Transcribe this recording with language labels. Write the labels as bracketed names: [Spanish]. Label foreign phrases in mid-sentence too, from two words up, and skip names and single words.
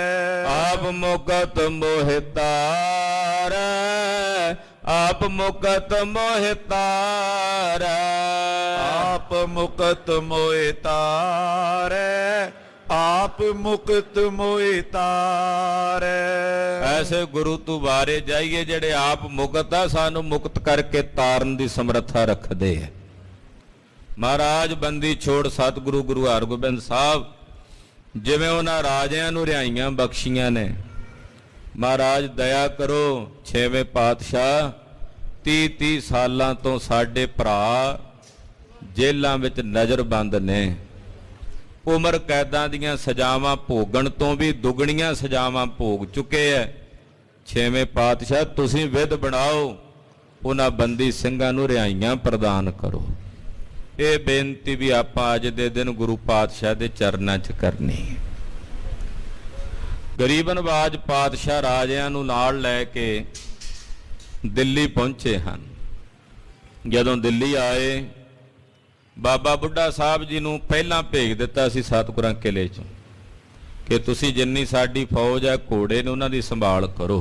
[Punjabi] ਆਪ ਮੁਕਤ ਮੋਹ ਤਾਰੈ, ਆਪ ਮੁਕਤ ਮੋਹ ਤਾਰੈ। ਆਪ ਮੁਕਤ ਮੋਹ ਤਾਰੈ, ਆਪ ਮੁਕਤ ਮੋਹ ਤਾਰੈ। ਐਸੇ ਗੁਰੂ ਤੂ ਬਾਰੇ ਜਾਈਏ ਜੇੜੇ ਆਪ ਮੁਕਤ ਆ, ਸਾਨੂ ਮੁਕਤ ਕਰਕੇ ਤਾਰਨ ਦੀ ਸਮਰਥਾ ਰਖਦੇ ਹੈ। ਮਹਾਰਾਜ ਬੰਦੀ ਛੋੜ ਸਤਗੁਰੂ ਗੁਰੂ ਹਰਗੋਬਿੰਦ ਸਾਹਬ ਜਿਵੇਂ ਉਨ੍ਹਾਂ ਰਾਜਿਆਂ ਨੂੰ ਰਿਹਾਈਆਂ ਬਖ਼ਸ਼ੀਆਂ ਨੇ, ਮਹਾਰਾਜ ਦਯਾ ਕਰੋ। ਛੇਵੇਂ ਪਾਤਸ਼ਾਹ 30-30 ਸਾਲਾਂ ਤੋ ਸਾਡੇ ਭਰਾ ਜੇਲਾਂ ਵਿਚ ਨਜ਼ਰਬੰਦ ਨੇ। ਉਮਰ ਕੈਦਾਂ ਦੀਆਂ ਸਜ਼ਾਵਾਂ ਭੋਗਣ ਤੋ ਭੀ ਦੁਗਣੀਆਂ ਸਜ਼ਾਵਾਂ ਭੋਗ ਚੁਕੇ ਹੈ। ਛੇਵੇਂ ਪਾਤਸ਼ਾਹ ਤੁਸੀਂ ਵਿਧ ਬਣਾਓ, ਉਨ੍ਹਾਂ ਬੰਦੀ ਸਿੰਘਾਂ ਨੂੰ ਰਿਹਾਈਆਂ ਪ੍ਰਦਾਨ ਕਰੋ। ਇਹ ਬੇਨਤੀ ਵੀ ਆਪਾਂ ਅੱਜ ਦੇ ਦਿਨ ਗੁਰੂ ਪਾਤਸ਼ਾਹ ਦੇ ਚਰਨਾਂ 'ਚ ਕਰਨੀ ਹੈ। ਗਰੀਬ ਨਵਾਜ ਪਾਤਸ਼ਾਹ ਰਾਜਿਆਂ ਨੂੰ ਨਾਲ ਲੈ ਕੇ ਦਿੱਲੀ ਪਹੁੰਚੇ ਹਨ। ਜਦੋਂ ਦਿੱਲੀ ਆਏ, ਬਾਬਾ ਬੁੱਢਾ ਸਾਹਿਬ ਜੀ ਨੂੰ ਪਹਿਲਾਂ ਭੇਜ ਦਿੱਤਾ ਸੀ ਸਤਿਗੁਰਾਂ ਕਿਲੇ 'ਚੋਂ ਕਿ ਤੁਸੀਂ ਜਿੰਨੀ ਸਾਡੀ ਫੌਜ ਹੈ ਘੋੜੇ ਨੇ ਉਹਨਾਂ ਦੀ ਸੰਭਾਲ ਕਰੋ।